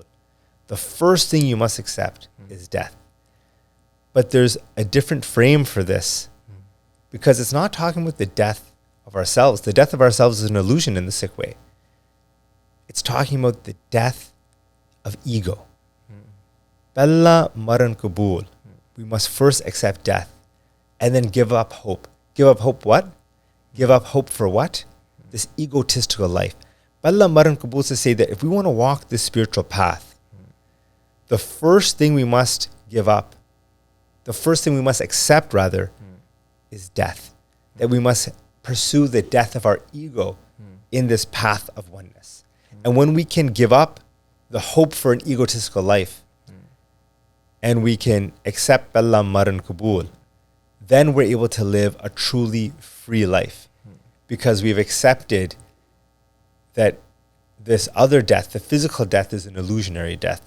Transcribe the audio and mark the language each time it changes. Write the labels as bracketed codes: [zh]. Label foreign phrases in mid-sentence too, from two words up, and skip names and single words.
[en] The first thing you must accept is death. But there's a different frame for this because it's not talking about the death of ourselves. The death of ourselves is an illusion in the Sikh way. It's talking about the death of ego. [pa] ਪਹਿਲਾ ਮਰਣੁ ਕਬੂਲਿ. [en] We must first accept death and then give up hope. Give up hope what? Give up hope for what? This egotistical life. [pa] ਪਹਿਲਾ ਮਰਣੁ ਕਬੂਲਿ [en] is to say that if we want to walk this spiritual path, the first thing we must give up, the first thing we must accept rather, is death. That we must pursue the death of our ego in this path of oneness. And when we can give up the hope for an egotistical life and we can accept [pa] ਪਹਿਲਾ ਮਰਣੁ ਕਬੂਲਿ, [en] then we're able to live a truly free life because we've accepted that this other death, the physical death, is an illusionary death.